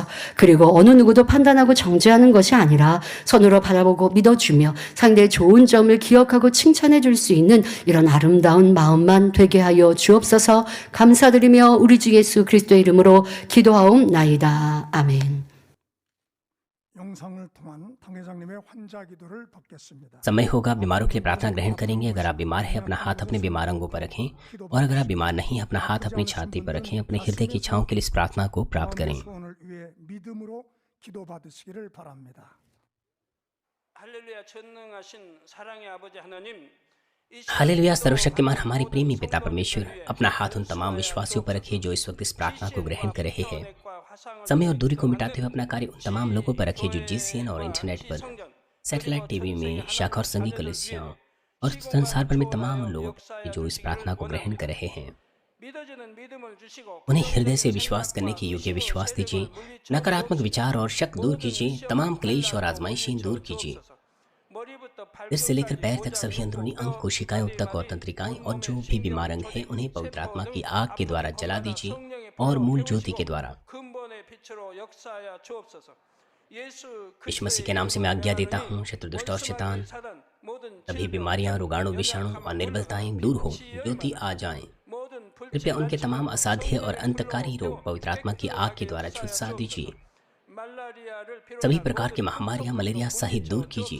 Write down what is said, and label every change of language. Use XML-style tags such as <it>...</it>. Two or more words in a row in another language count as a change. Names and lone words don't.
<ko>그리고 어느 누구도 판단하고 정죄하는 것이 아니라 선으로 바라보고 믿어주며 상대의 좋은 점을 기억하고 칭찬해 줄 수 있는 이런 아름다운 마음만 되게 하여 주옵소서. 감사드리며 우리 주 예수 그리스도의 이름으로 기도하옵나이다. 아멘. 영상을 통한 당회장님의 환자 기도를 받겠습니다.</ko> <hi>समय होगा बीमारों के लिए प्रार्थना ग्रहण करेंगे। अगर आप बीमार हैं अपना हाथ अपने बीमार अंगों पर रखें और अगर आप बीमार नहीं अपना हाथ अपनी छाती पर रखें। अपने हृदय की इच्छाओं के लिए इस प्रार्थना को प्राप्त करें।</hi> <ko>소원을 위해 믿음으로 기도받으시기를 바랍니다. 할렐루야 전능하신 사랑의 아버지 하나님</ko> <hi>हालेलुया सर्वशक्तिमान हमारे प्रेमी पिता परमेश्वर, अपना हाथ उन तमाम विश्वासियों पर रखिए जो इस वक्त इस प्रार्थना को ग्रहण कर रहे हैं। समय और दूरी को मिटाते हुए अपना कार्य उन तमाम लोगों पर रखिए जो जीसीएन और इंटरनेट पर,</hi> <en>satellite TV</en> <hi>में, शाखा और संघी कलीसियाओं और संसार भर में तमाम उन लोगों पर जो इस प्रार्थना को ग्रहण कर रहे हैं। उन्हें हृदय से विश्वास करने के योग्य विश्वास दीजिए, नकारात्मक विचार और शक दूर कीजिए, तमाम क्लेश और आजमाइशें दूर कीजिए।</hi> <ko>머리부터</ko> <hi>सिर से लेकर पैर तक</hi> <ko>발끝까지</ko> <hi>सभी अंदरूनी अंग,</hi> <ko>모든</ko> <hi>कोशिकाएं, ऊतक और तंत्रिकाएं और जो भी बीमार अंग हैं उन्हें पवित्र आत्मा की आग के द्वारा जला दीजिए और मूल ज्योति के द्वारा।</hi> <ko>근본의 빛으로 역사하여 주옵소서.</ko> <hi>यीशु मसीह के नाम से मैं आज्ञा देता हूँ, शत्रु दुष्ट और शैतान, सभी बीमारियां, रोगाणु, विषाणु और निर्बलताएं दूर हो, ज्योति आ जाएं। कृपया उनके तमाम असाध्य और अंतकारी रोग पवित्र आत्मा की आग के द्वारा झुलसा दीजिए। सभी प्रकार की महामारियां, मलेरिया सहित दूर कीजिए।</hi>